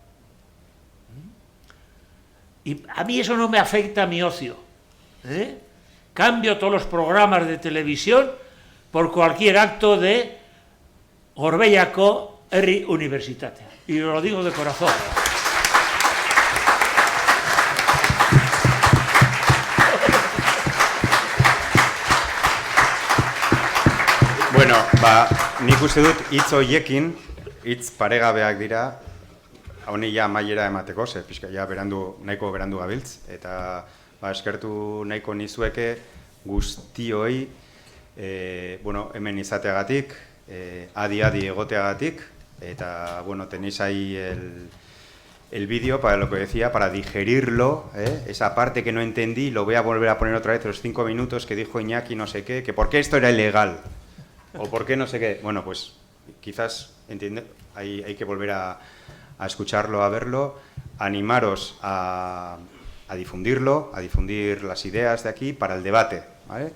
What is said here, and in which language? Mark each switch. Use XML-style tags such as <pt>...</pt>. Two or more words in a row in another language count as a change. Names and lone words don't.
<es>Y a mí eso no me afecta a mi ocio. Cambio todos los programas de televisión por cualquier acto de Gorbeiako Herri Unibertsitatea. Y lo digo de corazón.</es> <eu>Bueno, nik uste dut hitz horiekin, hitz paregabeak dira, honi ja amaiera emateko, ze pixka ja nahiko berandu gabiltz, eta eskertu nahiko nizueke guztioi, hemen izateagatik, adi egoteagatik, eta,</eu> <es>tenéis ahí el vídeo para lo que decía, para digerirlo, esa parte que no entendí, lo voy a volver a poner otra vez, los 5 minutos que dijo Iñaki no sé qué, que por qué esto era ilegal, o por qué no sé qué. Bueno, pues quizás hay que volver a a escucharlo, a verlo, animaros a difundirlo, a difundir las ideas de aquí para el debate, ¿vale?</es>